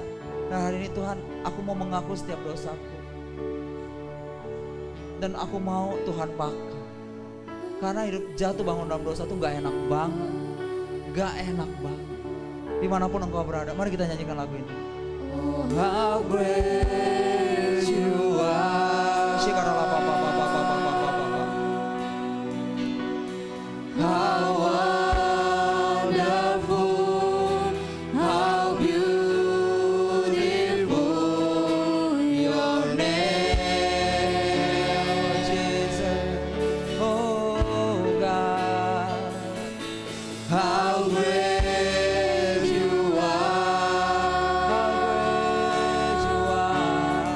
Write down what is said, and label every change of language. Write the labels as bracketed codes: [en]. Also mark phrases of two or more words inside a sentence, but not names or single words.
[id] Dan hari ini Tuhan, aku mau mengaku setiap dosaku. Dan aku mau Tuhan pakai. Karena hidup jatuh bangun dalam dosa tuh gak enak banget. Gak enak banget. Dimanapun engkau berada, mari kita nyanyikan lagu ini. [en] How great you are. Shikarala pa pa pa pa pa pa pa pa pa. How wonderful, how beautiful your name, Jesus. Oh God, how great you are.